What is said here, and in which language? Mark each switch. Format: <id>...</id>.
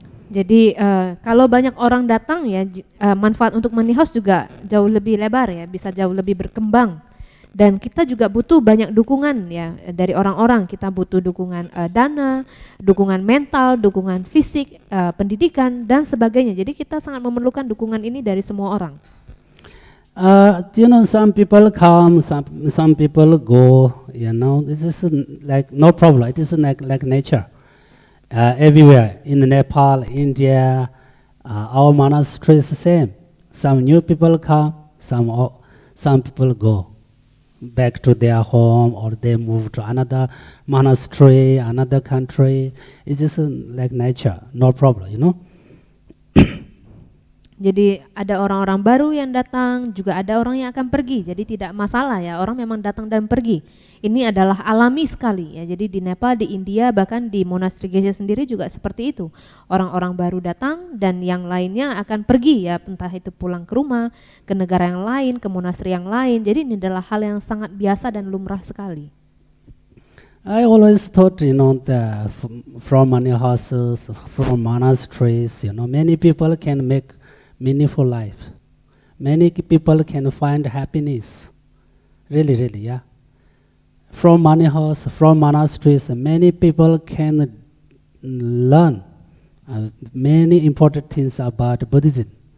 <id>Jadi kalau banyak orang datang ya manfaat untuk money house juga jauh lebih lebar ya, bisa jauh lebih berkembang. Dan kita juga butuh banyak dukungan ya dari orang-orang. Kita butuh dukungan dana, dukungan mental, dukungan fisik, pendidikan dan sebagainya. Jadi kita sangat memerlukan dukungan ini dari semua orang.</id> <en>You know, some people come, some people go. You know, this is like no problem. It is like nature. Everywhere in Nepal, India, our monastery is the same. Some new people come, some people go back to their home, or they move to another monastery, another country. It's just like nature, no problem, you know.</en> <id>Jadi ada orang-orang baru yang datang, juga ada orang yang akan pergi. Jadi tidak masalah ya, orang memang datang dan pergi. Ini adalah alami sekali ya. Jadi di Nepal, di India, bahkan di monasteri Geshe sendiri juga seperti itu. Orang-orang baru datang dan yang lainnya akan pergi ya, entah itu pulang ke rumah, ke negara yang lain, ke monasteri yang lain. Jadi ini adalah hal yang sangat biasa dan lumrah sekali.</id> <en>I always thought, you know, from money houses, from monasteries, you know, many people can make meaningful life. Many people can find happiness. Really, yeah. From money house, from monasteries, many people can learn many important things about Buddhism.</en>